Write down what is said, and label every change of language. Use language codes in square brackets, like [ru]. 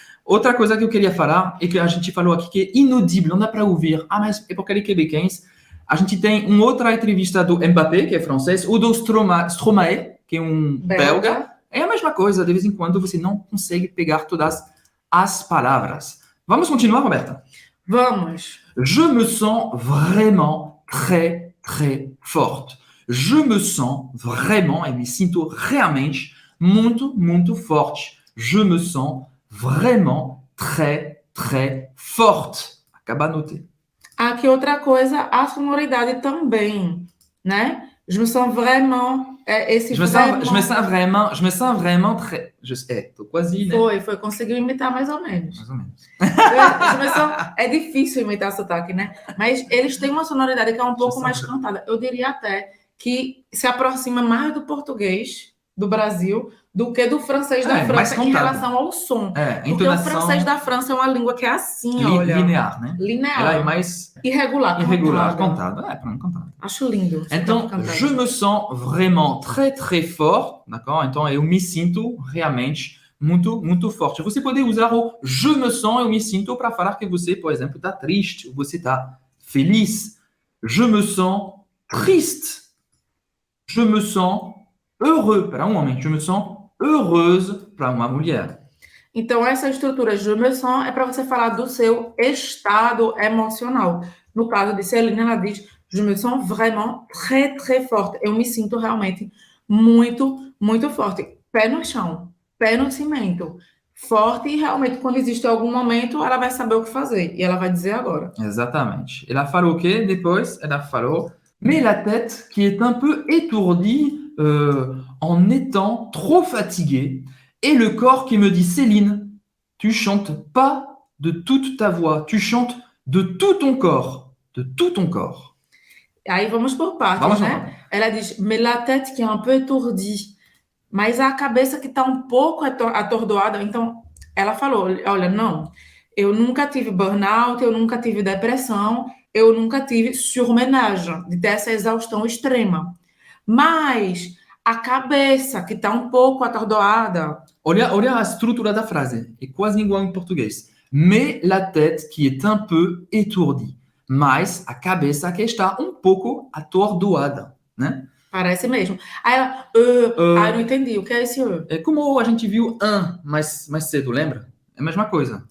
[pt] Outra coisa que eu queria falar, é que a gente falou aqui que é inaudível, não dá para ouvir. Mas é porque ele é quebequense. A gente tem uma outra entrevista do Mbappé, que é francês, ou do Stromae, que é um belga. É a mesma coisa, de vez em quando você não consegue pegar todas as palavras. Vamos continuar, Roberta? Vamos. [fr] Je me sens vraiment très, très forte. Je me sens vraiment, [pt] eu me sinto realmente muito, muito forte. [fr] Je me sens vraiment très, très forte. Acaba noter. [pt] Aqui outra coisa, a sonoridade também, né? [fr] Je me sens vraiment... esse Je me sens vraiment très... [pt] tô quase, né? Conseguiu imitar mais ou menos. Mais ou menos. É difícil imitar sotaque, né? Mas eles têm uma sonoridade que é um pouco mais cantada. Eu diria até que se aproxima mais do português do Brasil do que do francês da França em relação ao som. Porque o francês da França é uma língua que é assim, olha. Linear, né? Linear. Ela é mais... Irregular, cantada. Cantada. Acho lindo. Então, [fr] je me sens vraiment très, très fort, d'accord? [pt] Então, eu me sinto realmente muito, muito forte. Você pode usar o je me sens, eu me sinto, para falar que você, por exemplo, está triste, ou você está feliz. [fr] Je me sens triste. Je me sens heureux [pt] para um homem. [fr] Je me sens heureuse [pt] para uma mulher. Então, essa estrutura je me sens é para você falar do seu estado emocional. No caso de Celine, ela diz [fr] je me sens vraiment très, très forte. [pt] Eu me sinto realmente muito, muito forte. Pé no chão, pé no cimento. Forte e realmente, quando existe algum momento, ela vai saber o que fazer. E ela vai dizer agora. Exatamente. Ela falou o quê? Depois, ela falou [fr] mais la tête qui est un peu étourdie en étant trop fatiguée et le corps qui me dit Céline, tu chantes pas de toute ta voix, tu chantes de tout ton corps, de tout ton corps. [pt] Aí vamos por partes, né? Ela diz [fr] mais la tête qui est un peu étourdie, [pt] mas a cabeça que está um pouco atordoada. Então, ela falou, olha, não, eu nunca tive burnout, eu nunca tive depressão, eu nunca tive surmenage, de ter essa exaustão extrema. Mas a cabeça que está um pouco atordoada... Olha a estrutura da frase, é quase igual em português. [fr] Mais la tête qui est un peu étourdie. [pt] Mas a cabeça que está um pouco atordoada, né? Parece mesmo. Aí ela, eu não entendi, o que é esse É como a gente viu mais cedo, lembra? É a mesma coisa.